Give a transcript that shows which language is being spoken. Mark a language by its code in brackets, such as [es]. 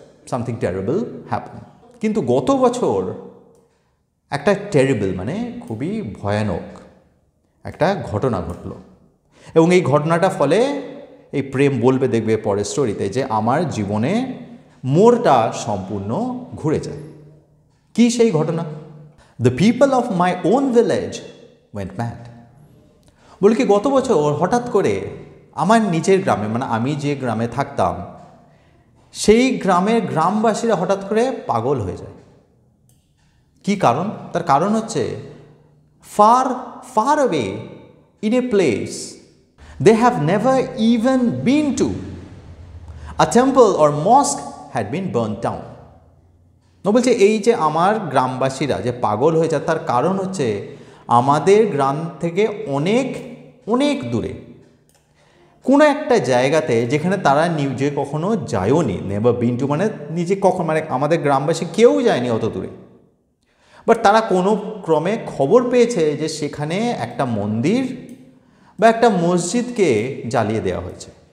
[en] Something terrible happen. [bn] কিন্তু গত বছর একটা টেরিবল মানে খুবই ভয়ানক একটা ঘটনা ঘটল, এবং এই ঘটনাটা ফলে এই প্রেম বলবে, দেখবে পরের স্টোরিতে, যে আমার জীবনে মোড়টা সম্পূর্ণ ঘুরে যায়। কি সেই ঘটনা? [en] The people of my own village went mad. [bn] বলে কি, গত বছর হঠাৎ করে আমার নিজের গ্রামে, মানে আমি যে গ্রামে থাকতাম সেই গ্রামের গ্রামবাসীরা হঠাৎ করে পাগল হয়ে যায়। কি কারণ? তার কারণ হচ্ছে [en] Far far away in a place they have never even been to, a temple or mosque had been burnt down. [bn] বলছে এই যে আমার গ্রামবাসীরা যে পাগল হয়ে যায়, তার কারণ হচ্ছে আমাদের গ্রাম থেকে অনেক অনেক দূরে কোনো একটা জায়গাতে, যেখানে তারা নিজে কখনো যায়ওনি, [en] never been to [bn] মানে নিজে কখন, মানে আমাদের গ্রামবাসী কেউ যায়নি অত দূরে, বাট তারা কোনো ক্রমে খবর পেয়েছে যে সেখানে একটা মন্দির বা একটা মসজিদকে জ্বালিয়ে দেওয়া হয়েছে।